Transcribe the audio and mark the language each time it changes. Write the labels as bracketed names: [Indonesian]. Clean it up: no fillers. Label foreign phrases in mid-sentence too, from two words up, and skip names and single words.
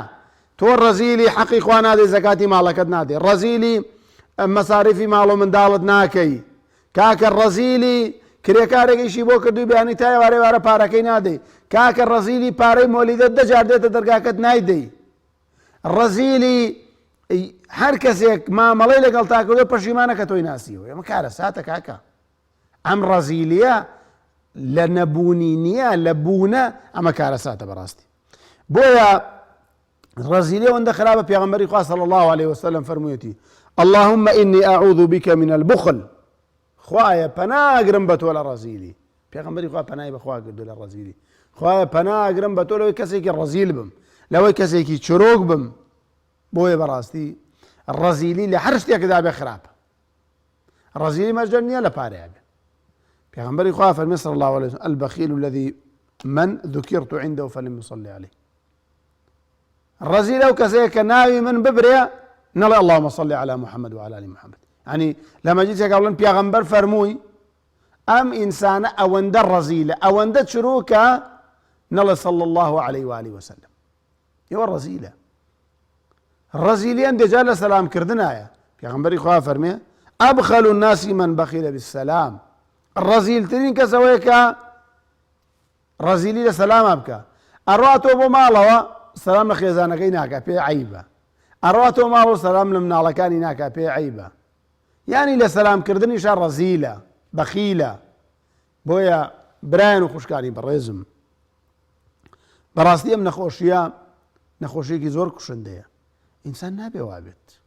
[Central Kurdish] تۆ ڕەزیلی حەقی خوا نادەی، زەکاتی ماڵەکەت نادەی، ڕەزیلی مەساریفی ماڵ و منداڵت ناکەی، کاکە ڕەزیلی کرێکارێکیشی بۆ کردووی بەیانی تایە وارێ وارە پارەکەی نادەی، کاکە ڕەزیلی پارەی مۆلیدەت دەجار دێتە دەرگاکەت نایدەی، ڕەزیلی هەر کەسێک مامەڵەی لەگەڵ تاکردو پەشیمانەکە تۆی ناسیەوە ئەمە کارە ساتە کاکە ئەم ڕەزیلیە لە نەبوونی نییە لە بوونە ئەمە کارە ساتە بەڕاستی بۆیە ڕەزیلیە ئەوەندە خراپە پێغەمبەری خوا [Arabic] صلی الله عليه وسلم [Central Kurdish] فەرموویەتی [Arabic] اللهم إني أعوذ بك من البخل [Central Kurdish] خوایە پەناگرم بە تۆ لە ڕەزیلی پێغەمبەری خوا پەنای بەخوا کردو لە ڕەزیلی خوایە پەناگرم بە تۆ لەوەی کەسێکی ڕەزیل بم لەوەی کەسێکی چرۆک بم بۆیە بەڕاستی ڕەزیلی لە هەر شتێکدا بێ خراپە ڕەزیلی مەرجە نییە لە پارەیە بێ پێغەمبەری خوا فەرمی [Arabic] صلی الله عليه وسلم البخيل الذي من ذكرت عنده فلم يصلي عليه [Central Kurdish] ڕەزیل ئەو کەسەیە کە ناوی من ببرێ نەڵێ [Arabic] اللهم صل على محمد وعلى آل محمد [Central Kurdish] يعني لە مەجلیسێکا بڵێن پێغەمبەر فەرمووی ئەم ئینسانە ئەوەندە ڕەزیلە ئەوەندە چروکە نەڵێ [Arabic] صلى الله عليه وآله وسلم [Central Kurdish] ئێوە ڕەزیلە ڕەزیلیان دەجا لە سەلامکردنایە پێغەمبەری خوا فەرمێ [Arabic] ئەبخەل الناس من بخیل بالسلام [Central Kurdish] ڕەزیلترین کەسەوەیە کە ڕەزیلی لە سەلامە بکە ئەڕاتۆ بۆ ماڵەوە سەلام لە خێزانەکەی ناکا پێ عەیبە ئەڕاتۆ ماڵەوە سەلام لە مناڵەکانی ناکا پێ عەیبە یانی لە سەلامکردنیشە ڕەزیلە بەخیلە بۆیە برایان و خوشکانی بەڕێزم بەڕاستی ئەم نەخۆشیە نەخۆشیێکی زۆر کوشندەیە ئینسان نابێ وابێت